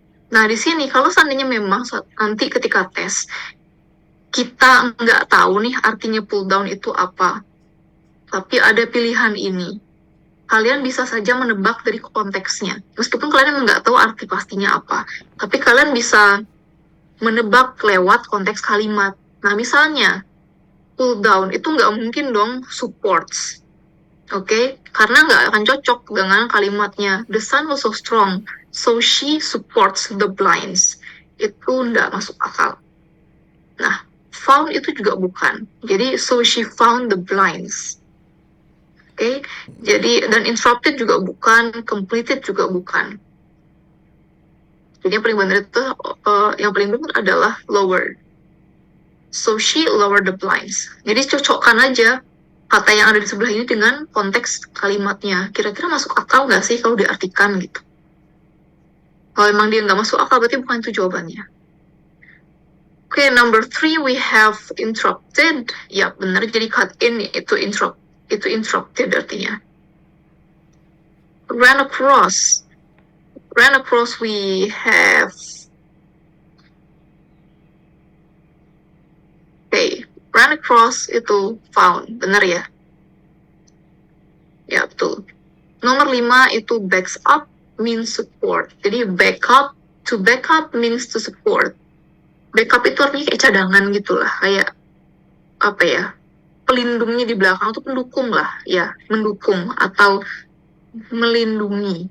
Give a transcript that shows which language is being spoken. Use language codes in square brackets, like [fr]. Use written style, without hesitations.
[id] Nah, di sini kalau seandainya memang nanti ketika tes kita nggak tahu nih artinya pull down itu apa, tapi ada pilihan ini, kalian bisa saja menebak dari konteksnya. Meskipun kalian nggak tahu arti pastinya apa, tapi kalian bisa menebak lewat konteks kalimat. Nah, misalnya pull down itu nggak mungkin dong supports. Oke, karena nggak akan cocok dengan kalimatnya. [en] The sun was so strong, so she supports the blinds. [id] Itu nggak masuk akal. Nah, found itu juga bukan. [en] Jadi, so she found the blinds. [id] Oke, jadi dan interrupted juga bukan, completed juga bukan. Jadi yang paling benar itu, yang paling benar adalah lowered. [en] So she lowered the blinds. [id] Jadi cocokkan aja kata yang ada di sebelah ini dengan konteks kalimatnya. Kira-kira masuk akal nggak sih kalau diartikan gitu? Kalau emang dia nggak masuk akal, berarti bukan itu jawabannya. [en] Okay, number 3 we have interrupted. [id] Ya, benar. Jadi cut in itu interrupted artinya. [en] Ran across we have ran across itu found, [id] benar ya? Ya, betul. Nomor 5 itu [en] backs up means support. Jadi to back up means to support. [id] Backup itu artinya kayak cadangan gitulah, kayak apa ya? Pelindungnya di belakang atau pendukung lah, ya, mendukung atau melindungi.